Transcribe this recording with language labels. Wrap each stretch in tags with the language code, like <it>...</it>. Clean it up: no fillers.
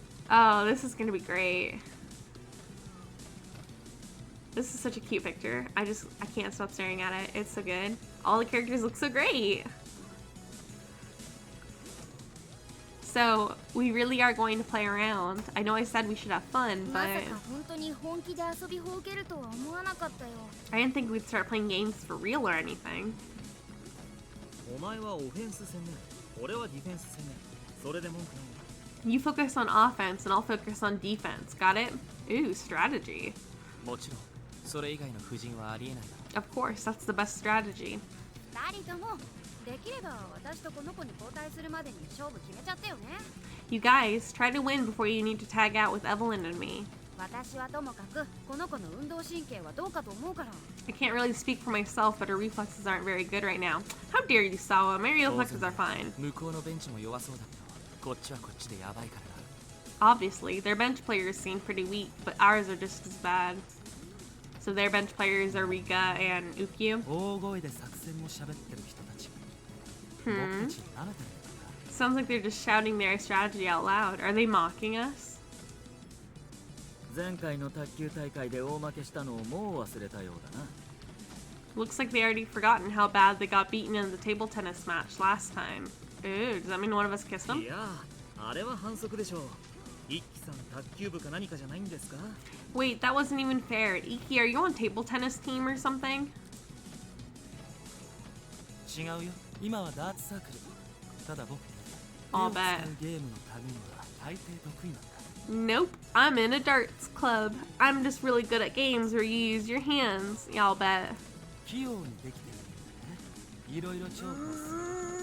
<en>Oh, this is gonna be great. This is such a cute picture. I can't stop staring at it. It's so good. All the characters look so great. So, we really are going to play around. I know I said we should have fun, but</en> <ja>まさか本当に本気で遊びほうけるとは思わなかったよ。</ja> <en>I didn't think we'd start playing games for real or anything.</en> <ja>お前はオフェンス戦ね。俺はディフェンス戦ね。それで文句ない。</ja> <en>You focus on offense and I'll focus on defense. Got it? Ooh, strategy.</en> <ja>もちろん、それ以外の布陣はありえないだろ。</ja> <en>Of course, that's the best strategy.</en> <ja>二人ともできれば私とこの子に交代するまでに勝負決めちゃってよね。</ja> <en>You guys, try to win before you need to tag out with Evelyn and me.</en> <ja>私はともかくこの子の運動神経はどうかと思うから。</ja> <en>I can't really speak for myself, but her reflexes aren't very good right now. How dare you, Sawa? My reflexes are fine.</en> <ja>向こうのベンチも弱そうだけど、こっちはこっちでやばいからな。</ja> <en>obviously. Their bench players seem pretty weak, but ours are just as bad. So their bench players are Rika and Ukyu.</en> <ja>大声で作戦も喋ってる人たち。僕たちに舐めてるのか。</ja> <en>Sounds like they're just shouting their strategy out loud. Are they mocking us?</en> <ja>前回の卓球大会で大負けしたのをもう忘れたようだな。</ja> <en>Looks like they already forgotten how bad they got beaten in the table tennis match last time. Ooh, does that mean one of us kissed them?</en> <ja>いやあれは反則でしょう。一輝さん卓球部か何かじゃないんですか？</ja> <en>Wait, that wasn't even fair. Iki, are you on table tennis team or something?</en> <ja>違うよ。今はダーツサークル。ただ僕、</ja> <en>I'll bet.</en> <ja>ゲームの類は大抵得意なんだ。</ja> <en>Nope, I'm in a darts club. I'm just really good at games where you use your hands. Y'all bet.</en> <ja>器用にできてるんだね。いろいろ重宝する。</ja>